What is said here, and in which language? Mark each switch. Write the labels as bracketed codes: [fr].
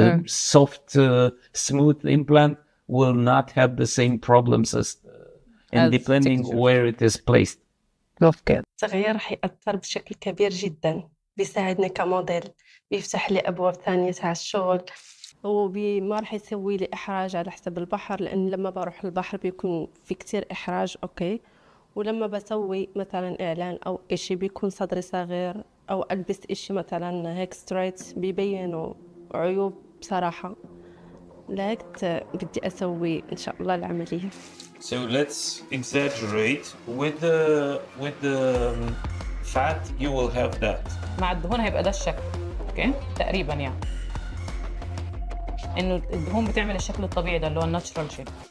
[en] Soft, smooth implant will not have the same problems as and depending where it is placed. [ar] التغيير راح يأثر بشكل كبير جدا، بيساعدني كموديل، بيفتح لي أبواب ثانية تاع الشغل، ما راح يسوي لي إحراج على حسب البحر، لأن لما بروح البحر بيكون في كتير إحراج. أوكي، ولما بسوي مثلا إعلان أو إشي بيكون صدري صغير أو ألبس إشي مثلا هيك ستريت بيبينوا عيوب بصراحة. لقيت بدي أسوي إن شاء الله العملية. [en] So let's exaggerate with the fat. You will have that. [ar] مع الدهون هيبقى ده الشكل. اوكي تقريبا يعني انه الدهون بتعمل الشكل الطبيعي ده اللي هو الناتشرال شيب.